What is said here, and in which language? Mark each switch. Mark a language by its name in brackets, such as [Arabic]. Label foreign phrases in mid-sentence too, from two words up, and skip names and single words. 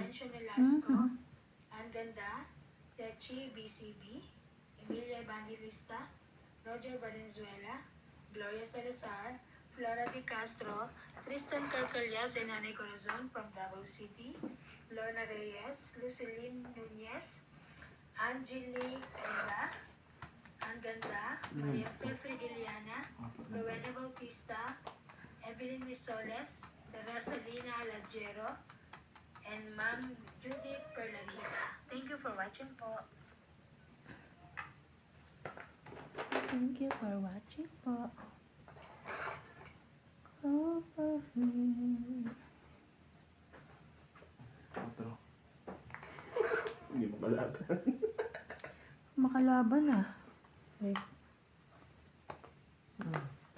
[English] Laurencio Velasco, Anganda, Techi BCB, Emilia Evangelista, Roger Valenzuela, Gloria Salazar, Flora Di Castro, Tristan Carcallas and Nanay Corazon from Davao City, Lorna Reyes, Luceline Nunez, Angelique Enda, Anganda, Maria Petri Giliana, Rowena Bautista, Evelyn Misoles, Teresalina Alagero, and Ma'am Judith Perlarita. Thank you for watching po. Thank you for watching po. Cover me. [Filipino] 4. Hindi mo kalaban. Makalaban ah. Ay. Ito,